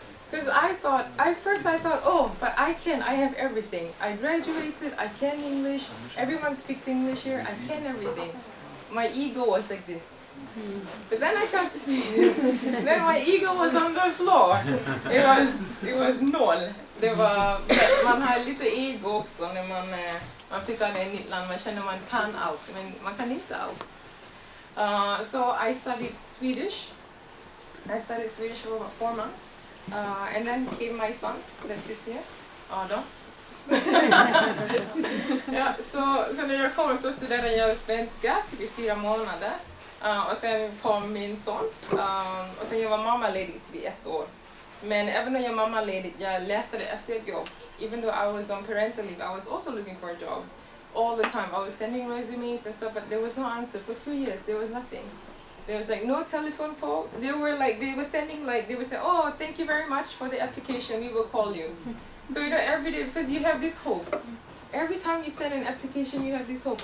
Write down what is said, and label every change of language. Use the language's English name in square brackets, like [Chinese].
[English] Because first I thought, oh, but I have everything. I graduated, I can English, everyone speaks English here, I can everything. My ego was like this. But then I come to Sweden, then my ego was on the floor. It was noll. [Swedish] Man har lite ego också när man flyttar in i ett land, man känner man kan allt, men man kan inte allt. [English] So I studied Swedish. I studied Swedish for about 4 months. And then came my son that sits here, Adam. [Swedish] Ja, så när jag kom så studerade jag svenska typ i 4 månader. Och sen kom min son. Och sen jag var mammaledig typ i 1 år. Men även när jag var mammaledig, jag letade efter ett jobb. [English] Even though I was on parental leave, I was also looking for a job. All the time, I was sending resumes and stuff, but there was no answer. For 2 years, there was nothing. There was like no telephone call. They were saying, oh, thank you very much for the application, we will call you. So every day, because you have this hope. Every time you send an application, you have this hope.